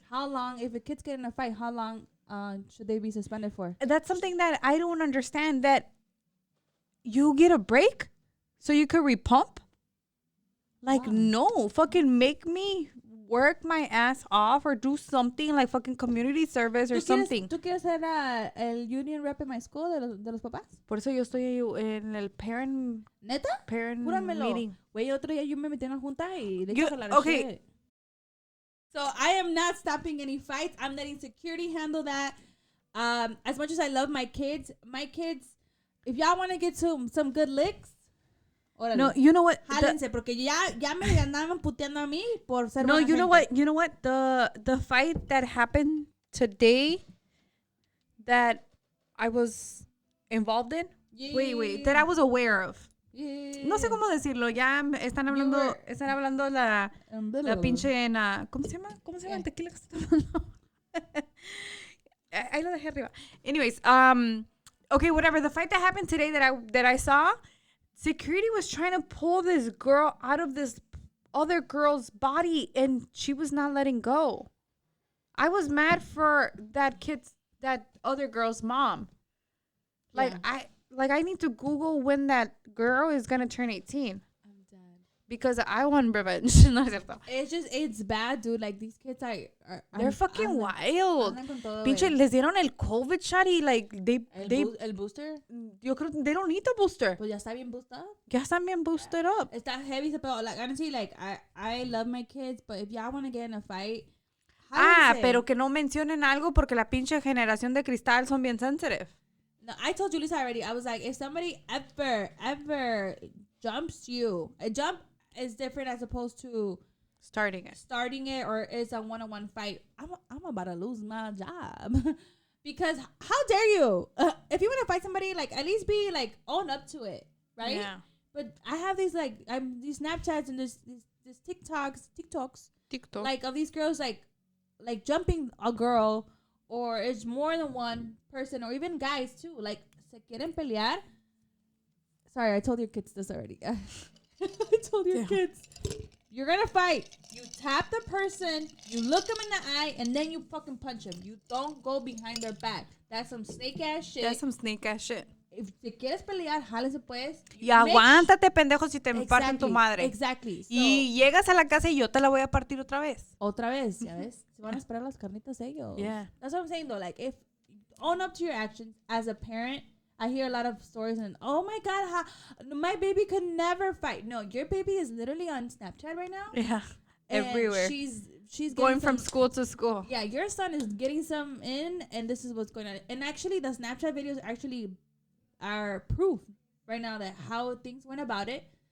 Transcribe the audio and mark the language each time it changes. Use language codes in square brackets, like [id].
[en] How long, if a kid's getting in a fight, how long should they be suspended for? That's something that I don't understand. That you get a break so you could repump? Like, no. Fucking make me work my ass off or do something like fucking community service or something. [es] ¿Tú quieres ser el union rep en [en] my school [es] de los papás? Por eso yo estoy en el parent... ¿Neta? [en] Parent [es] Júramelo. [en] meeting. [es] Güey, otro día yo me metí en una junta y de hecho [en] okay. Shit. So I am not stopping any fights. I'm letting security handle that. As much as I love my kids, if y'all want to get to some good licks, [es] órale. [en] No, you know what? [es] Jálense, porque ya me andaban puteando a mí por ser [en] No, [es] buena [en] you know [es] gente. [en] what? You know what? The fight that happened today that I was involved in? Yeah. Wait, that I was aware of. Yeah. [es] No sé cómo decirlo. Ya están hablando la pinche ¿cómo se llama? ¿Cómo se llama el tequila que se está tomando? Ahí lo dejé arriba. [en] Anyways, okay, whatever. The fight that happened today that I saw, security was trying to pull this girl out of this other girl's body, and she was not letting go. I was mad for that other girl's mom. Like, yeah. I need to Google when that girl is gonna turn 18. I'm dead. Because I want revenge. No, it's bad, dude. Like, these kids they're fucking wild. [es] Pinche, les dieron el COVID shot y like el booster. Yo creo [en] they don't need the booster. [es] Pues ya está bien [en] boosted up. [es] Ya están bien [en] boosted up. [es] Está heavy, pero [en] like honestly, like I love my kids, but if y'all want to get in a fight, [es] pero que no mencionen algo porque la pinche generación de cristal son bien [en] sensitive. No, I told Julissa already. I was like, if somebody ever jumps you, a jump is different as opposed to starting it or it's a one-on-one fight. I'm about to lose my job because how dare you? If you want to fight somebody, like at least be like own up to it, right? Yeah. But I have these these Snapchats and this TikToks, like of these girls like jumping a girl. Or it's more than one person, or even guys too. Like, [es] se quieren pelear. [en] Sorry, I told your kids this already. I told your kids. You're gonna fight. You tap the person, you look them in the eye, and then you fucking punch them. You don't go behind their back. That's some snake ass shit. If [es] te quieres pelear, jálese pues. Y aguántate, pendejo, si te parten tu madre. [en] Exactly. So, [es] y llegas a la casa y yo te la voy a partir otra vez. ¿Ya ves? Se van a esperar las carnitas ellos. [en] Yeah. That's what I'm saying, though. Like, if own up to your actions as a parent. I hear a lot of stories and, oh my God, my baby could never fight. No, your baby is literally on Snapchat right now. Yeah. And everywhere. She's going from school to school. Yeah, your son is getting some in, and this is what's going on. And actually, the Snapchat videos actually are proof right now that how things went about it.